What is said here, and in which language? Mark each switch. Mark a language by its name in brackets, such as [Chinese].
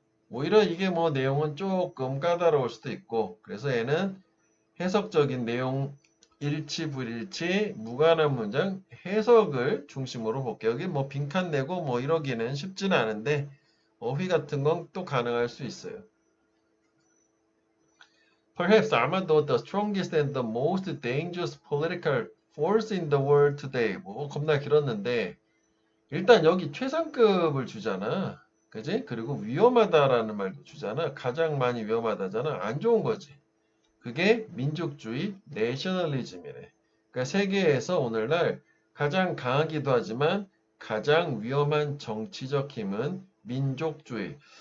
[Korean] 오히려 이게 뭐 내용은 조금 까다로울 수도 있고 그래서 얘는 해석적인 내용 일치 불일치 무관한 문장 해석을 중심으로 볼게요. 여기 뭐 빈칸 내고 뭐 이러기는 쉽지는 않은데 어휘 같은 건 또 가능할 수 있어요. [English] Perhaps [Korean] 아마도 [English] the strongest and the most dangerous political force in the world today. [Korean] 뭐 겁나 길었는데 일단 여기 최상급을 주잖아. 그지? 그리고 위험하다라는 말도 주잖아. 가장 많이 위험하다잖아. 안 좋은 거지. 그게 민족주의, 내셔널리즘이래. 그러니까 세계에서 오늘날 가장 강하기도 하지만 가장 위험한 정치적 힘은 민족주의.